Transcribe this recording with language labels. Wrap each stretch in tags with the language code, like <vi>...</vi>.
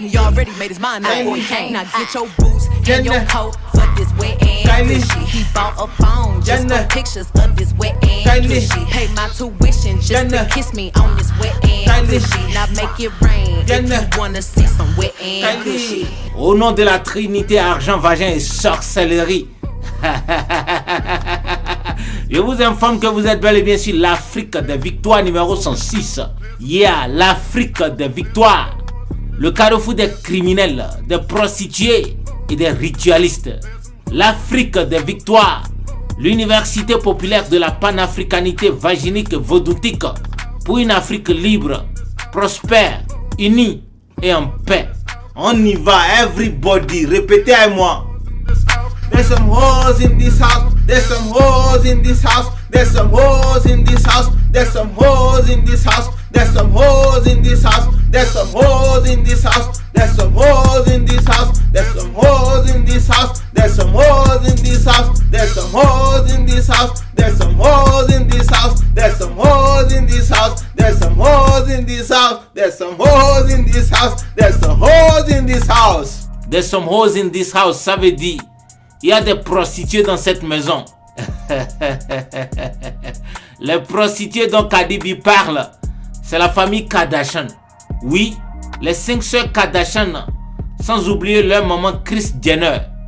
<en>He already made his mind up before he came. Now get your boots and your coat for this wet and Kylie, gushy. He bought a phone just Jenna, for pictures of this wet and Kylie, gushy. Pay my tuition just Jenna, to kiss me on this wet and Kylie, gushy. Now make it rain Jenna, if you wanna see some wet and Kylie. gushy.</en> <fr>Au nom de la Trinité, argent, vagin et sorcellerie. Je vous informe que vous êtes bel et bien sur l'Afrique des victoires numéro 106. Yeah, l'Afrique des victoires. Le carrefour des criminels, des prostituées et des ritualistes. L'Afrique des victoires. L'université populaire de la panafricanité vaginique et vaudoutique. Pour une Afrique libre, prospère, unie et en paix. On y va, everybody. Répétez avec moi.</fr> <en>There's some hoes in this house. There's some hoes in this house. There's some hoes in this house. There's some hoes in this house. There's some hoes in this house. There's some hoes in this house. There's some hoes in this house. There's some hoes in this house. There's some hoes in this house. There's some hoes in this house. There's some hoes in this house. There's some hoes in this house. There's some hoes in this house. There's some hoes in this house. There's some hoes in this house. There's some hoes in this house.</en> <fr>Ça veut dire il y a des prostituées dans cette maison. Les prostituées dont Kadibi parle, c'est la famille Kardashian. Oui, les 5 sœurs Kardashian, sans oublier leur maman Kris Jenner.</fr>